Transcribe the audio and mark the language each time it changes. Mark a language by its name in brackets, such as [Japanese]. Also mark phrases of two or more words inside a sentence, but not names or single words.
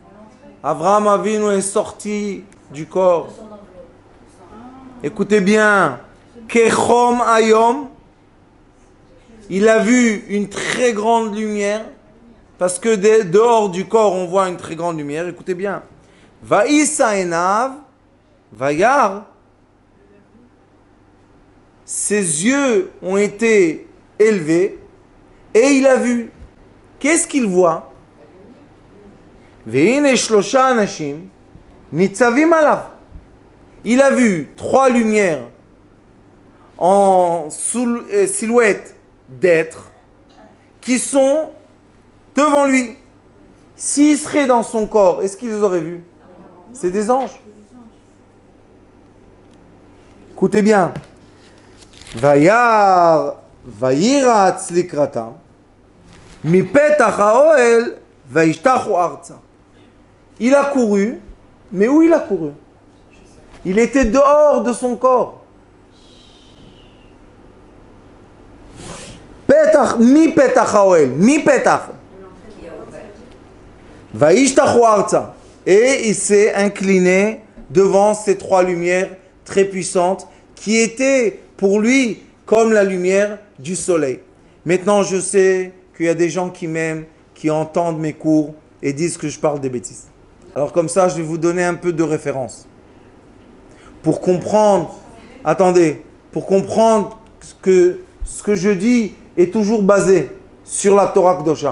[French] Avraham Avinu est sorti du corps Écoutez bien. [Hebrew] כחום היום. [French] Il a vu une très grande lumière. Parce que dehors du corps, on voit une très grande lumière. Écoutez bien. [Hebrew] וישא עיניו וירא. [French] Ses yeux ont été élevés. Et il a vu. Qu'est-ce qu'il voit? [Hebrew] והנה שלשה אנשים. נצבים עליו. [French] Il a vu 3 lumières en silhouette d'êtres qui sont devant lui. S'ils seraient dans son corps, est-ce qu'ils les auraient vus? C'est des anges. Écoutez bien. [Hebrew] וירא וירץ לקראתם מפתח האהל וישתחו ארצה. [French] Il a couru, mais où il a couru? Il était dehors de son corps. [Hebrew] פתח מפתח האהל מפתח. וישתחו ארצה. [French] Et il s'est incliné devant ces 3 lumières très puissantes qui étaient pour lui comme la lumière du soleil. Maintenant, je sais qu'il y a des gens qui m'aiment, qui entendent mes cours et disent que je parle des bêtises. Alors comme ça, je vais vous donner un peu de référence. Pour comprendre, attendez, pour comprendre que ce que je dis est toujours basé sur la Torah Kedosha.